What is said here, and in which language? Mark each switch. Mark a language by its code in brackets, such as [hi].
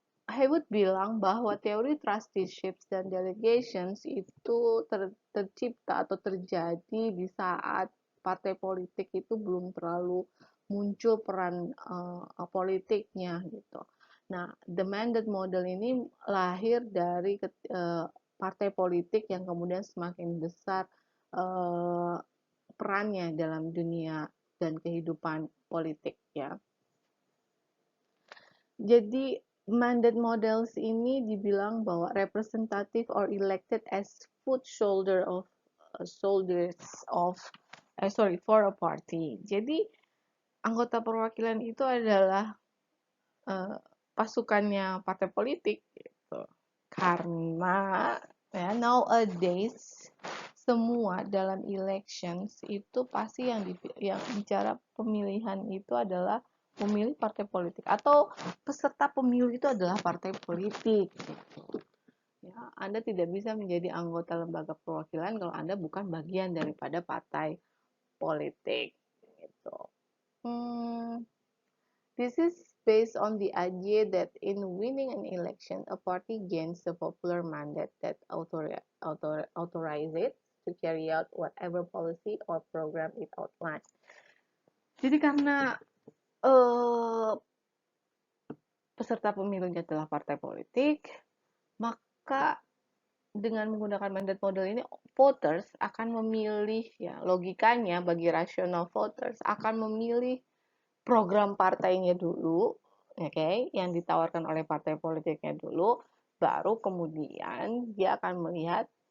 [id] Haywood bilang bahwa teori trusteeships dan delegations itu tercipta atau terjadi di saat partai politik itu belum terlalu muncul peran politiknya gitu. Nah, the mandate model ini lahir dari partai politik yang kemudian semakin besar perannya dalam dunia dan kehidupan politik ya. Jadi mandate models ini dibilang bahwa [en] representative or elected as foot shoulder of soldiers of for a party. [id] Jadi anggota perwakilan itu adalah pasukannya partai politik gitu. Karena ya nowadays semua dalam elections itu pasti yang bicara pemilihan itu adalah pemilih partai politik atau peserta pemilu itu adalah partai politik gitu. Ya, Anda tidak bisa menjadi anggota lembaga perwakilan kalau Anda bukan bagian daripada partai politik gitu. [en] This is based on the idea that in winning an election, a party gains the popular mandate that authorizes it to carry out whatever policy or program it outlines. [id] Jadi karena peserta pemilunya adalah partai politik, maka dengan menggunakan mandat model ini, voters akan memilih, ya logikanya bagi rasional voters akan memilih program partainya dulu, oke, yang ditawarkan oleh partai politiknya dulu, baru kemudian dia akan melihat